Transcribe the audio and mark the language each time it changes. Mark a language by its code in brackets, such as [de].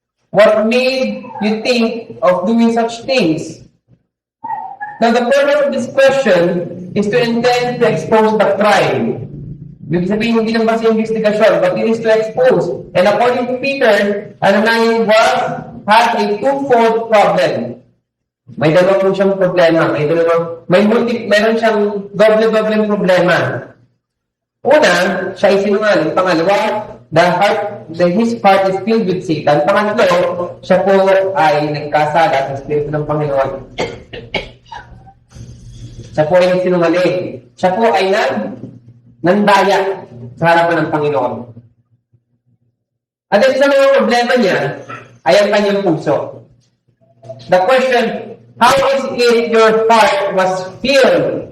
[en] What made you think of doing such things? Now, the purpose of this question is to intend to expose the crime. [tl] Ibig sabihin, hindi lang basta yung investigation, [en] but it is to expose. And according to Peter, Ananias had a twofold problem. [tl] May dalawa po siyang problema. Meron siyang doble-doble problema. Una, siya ay sinungaling. Pangalawa, [en] his heart is filled with Satan. [tl] Pangatlo, siya po ay nagkasala sa Espiritu ng Panginoon. Siya po ay nagsinungaling. Siya po ay nandaya sa harapan ng Panginoon. At isa mga problema niya ay ang kanyang puso. [en] The question, how is it your heart was filled?